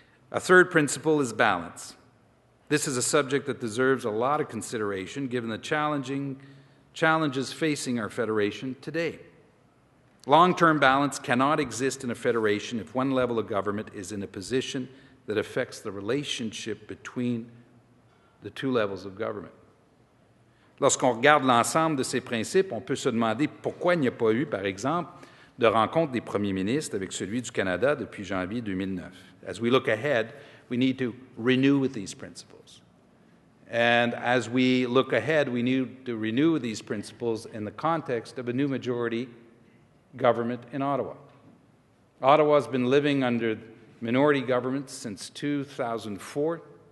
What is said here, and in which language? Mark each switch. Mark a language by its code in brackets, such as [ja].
[en] A third principle is balance. This is a subject that deserves a lot of consideration given the challenges facing our federation today. Long-term balance cannot exist in a federation if one level of government is in a position that affects the relationship between the two levels of government. [fr] Lorsqu'on regarde l'ensemble de ces principes, on peut se demander pourquoi il n'y a pas eu, par exemple, de rencontre des premiers ministres avec celui du Canada depuis janvier 2009. [en] As we look ahead, we need to renew with these principles. And as we look ahead, we need to renew these principles in the context of a new majority government in Ottawa. Ottawa has been living under minority government since 2004.